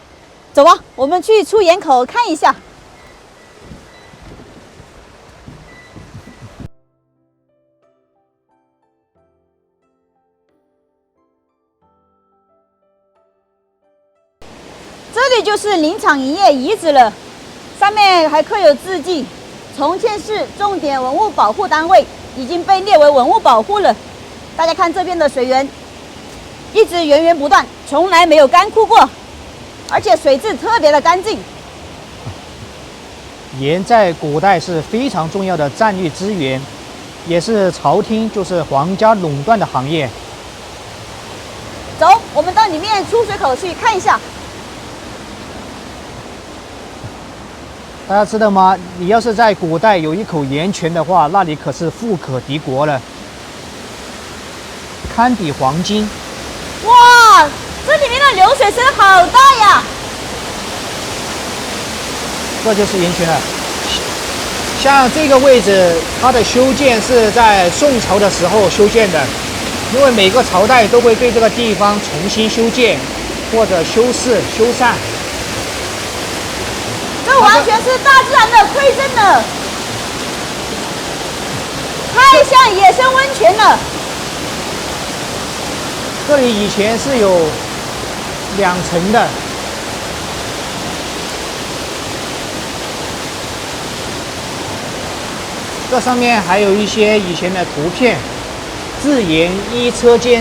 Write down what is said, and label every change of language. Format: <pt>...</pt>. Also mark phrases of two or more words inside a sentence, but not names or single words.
<zh>走吧，我們去出鹽口看一下。這裡就是林場營業遺址了，上面還刻有字跡。重慶市重點文物保護單位已經被列為文物保護了。大家看這邊的水源，一直源源不斷，從來沒有乾枯過。而且水質特別的乾淨。鹽在古代是非常重要的戰略資源，也是朝廷就是皇家壟斷的行業。走，我們到裡面出水口去看一下。大家知道嗎？你要是在古代有一口鹽泉的話，那裡可是富可敵國了，堪比黃金。哇！這裡面的流水聲好大呀！這就是鹽泉了。像這個位置，它的修建是在宋朝的時候修建的，因為每個朝代都會對這個地方重新修建或者修飾、修繕。這完全是大自然的饋贈呢，太像野生溫泉了。這裡以前是有2層的，這上面還有一些以前的圖片，自鹽一車間。</zh>